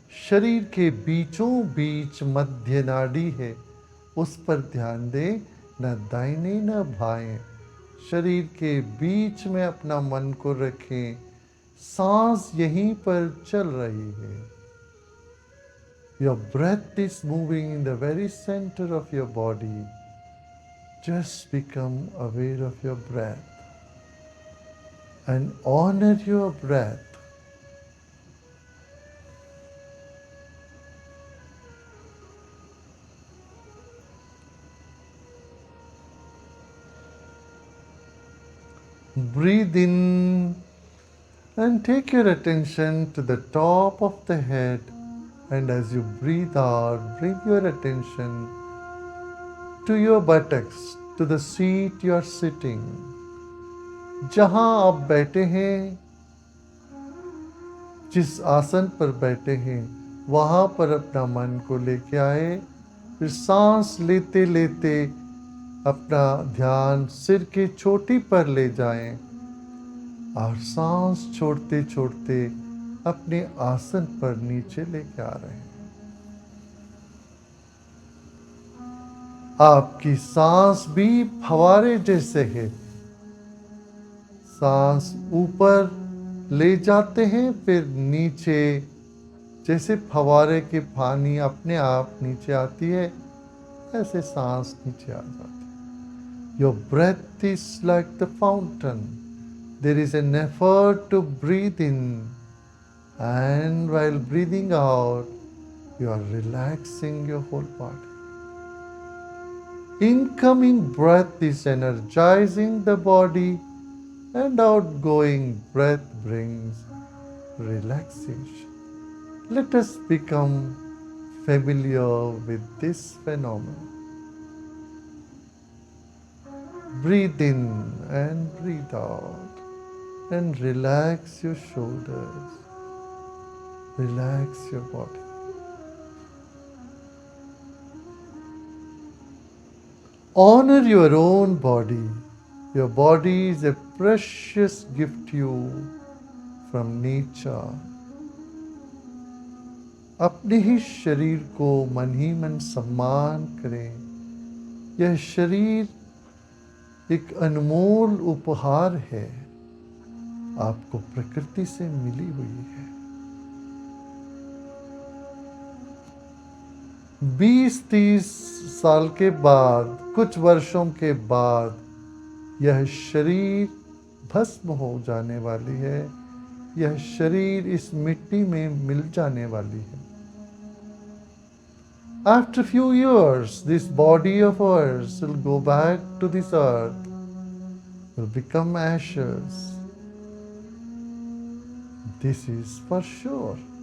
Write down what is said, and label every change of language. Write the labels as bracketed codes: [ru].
[hi] शरीर के बीचों बीच मध्य नाड़ी है, उस पर ध्यान दें, न दाहिने न बाएं। शरीर के बीच में अपना मन को रखें, सांस यहीं पर चल रही है। [en] Your breath is moving in the very center of your body. Just become aware of your breath and honor your breath. Breathe in and take your attention to the top of the head, and as you breathe out, bring your attention to your buttocks, to the seat you are sitting. [hi] जहां आप बैठे हैं, जिस आसन पर बैठे हैं, वहां पर अपना मन को लेके आए। फिर सांस लेते लेते अपना ध्यान सिर की चोटी पर ले जाएं और सांस छोड़ते छोड़ते अपने आसन पर नीचे लेके आ रहे हैं। आपकी सांस भी फवारे जैसे है। सांस ऊपर ले जाते हैं, फिर नीचे, जैसे फवारे के पानी अपने आप नीचे आती है, ऐसे सांस नीचे आ जाती है। [en] Your breath is like the fountain. There is an effort to breathe in, and while breathing out, you are relaxing your whole body. Incoming breath is energizing the body, and outgoing breath brings relaxation. Let us become familiar with this phenomenon. Breathe in and breathe out, and relax your shoulders, relax your body. Honor your own body. Your body is a precious gift to you from nature. [hi] अपने ही शरीर को मन ही मन सम्मान करें। यह शरीर एक अनमोल उपहार है, आपको प्रकृति से मिली हुई है। 20-30 साल के बाद, कुछ वर्षों के बाद यह शरीर भस्म हो जाने वाली है। यह शरीर इस मिट्टी में मिल जाने वाली है। [en] After few years, this body of ours will go back to this earth, will become ashes. This is for sure.